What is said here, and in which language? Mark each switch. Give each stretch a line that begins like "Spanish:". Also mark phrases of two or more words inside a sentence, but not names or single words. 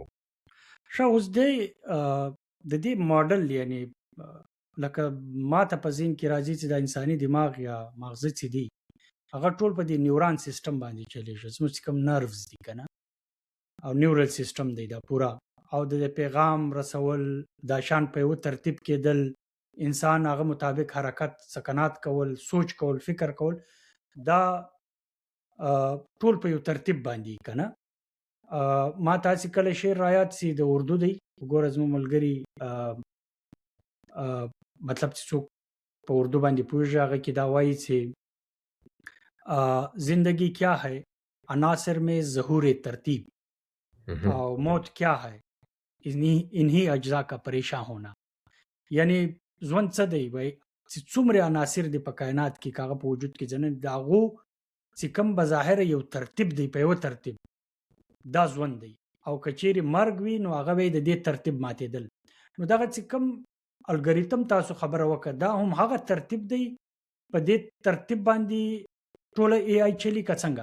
Pashto: ښه، اوس د دې ماډل یعنی لکه ما ته په ذهن کې راځي چې د انساني دماغ یا مغزه چې دي هغه ټول په دې
English: neuron system
Pashto: باندې چلیږي، زموږ چې کوم نروز دي که نه او
English: neural system
Pashto: دی دا پوره، او د پیغام رسول دا شان په یو ترتیب کېدل، انسان هغه مطابق حرکت سکنات کول، سوچ کول، فکر کول، دا ټول په یو ترتیب باندې که نه. ما تاسې کله شعر رایاد سي د اردو دی، وګوره زموږ ملګري مطلب چې څوک په اردو باندې پوهېږي هغه کې دا وایي چې
Urdu: زندگی کیا ہے عناصر میں ظہور ترتیب او موت کیا ہے انہی اجزا کا پریشان ہونا.
Pashto: یعنی ژوند څه دی وای چې څومره عناصر دي په کائنات کې کاغه په وجود کې جنن داغو چې کم بظاهر یو ترتیب دی په یو ترتیب دا ژوند دی، او کچېری مرګ وي نو هغه وي د دې ترتیب ماتېدل. نو دغه چې کم الګوریتم تاسو خبره وکړه دا هم هغه ترتیب دی، په دې ترتیب باندې ټوله ای آی چلی که څنګه؟